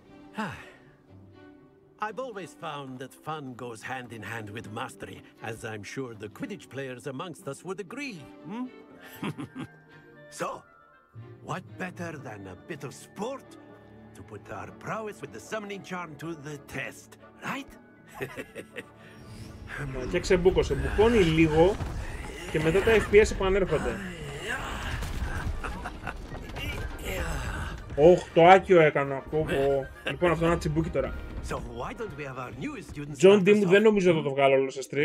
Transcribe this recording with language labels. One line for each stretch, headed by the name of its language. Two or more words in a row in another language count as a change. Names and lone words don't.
English: I've always found that fun goes hand in hand with mastery, as I'm sure the Quidditch players amongst us would agree. So, what better than a bit of sport to put our prowess with the summoning charm to the test, right?
Greek: Και ξεμπούκωσε, μπουκώνει λίγο και μετά τα FPS επανέρχονται. Το άκιο έκανα. Λοιπόν, αυτό είναι ένα τσιμπούκι τώρα. John D μου δεν νομίζω ότι το βγάλω όλο σε stream.